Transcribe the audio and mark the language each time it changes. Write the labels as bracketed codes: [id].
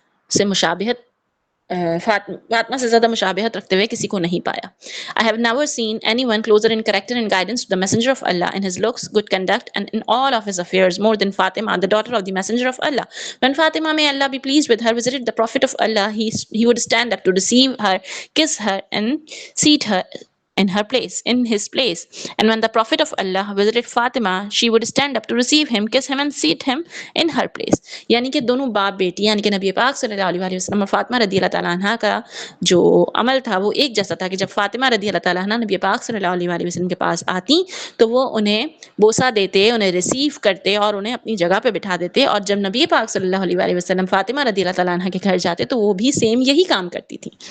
[ur] سے مشابہت فاطمہ سے زیادہ مشابہت رکھتے ہوئے کسی کو نہیں پایا۔ [en] I have never seen anyone closer in character and guidance to the messenger of Allah in his looks, good conduct and in all of his affairs more than Fatima, the daughter of the messenger of Allah. When Fatima, may Allah be pleased with her, visited the Prophet of Allah, he would stand up to receive her, kiss her and seat her in his place. And when the Prophet of Allah visited Fatima, she would stand up to receive him, kiss him and seat him in her place. [ur] یعنی کہ دونوں باپ بیٹی یعنی کہ نبی پاک صلی اللہ علیہ وسلم اور فاطمہ رضی اللہ تعالیٰ عنہ کا جو عمل تھا وہ ایک جیسا تھا کہ جب فاطمہ رضی اللہ تعالیٰ عنہ نبی پاک صلی اللہ علیہ وسلم کے پاس آتی تو وہ انہیں بوسہ دیتے، انہیں ریسیو کرتے اور انہیں اپنی جگہ پہ بٹھا دیتے، اور جب نبی پاک صلی اللہ علیہ وسلم فاطمہ رضی اللہ تعالیٰ عنہ کے گھر جاتے تو وہ بھی سیم یہی کام کرتی تھی۔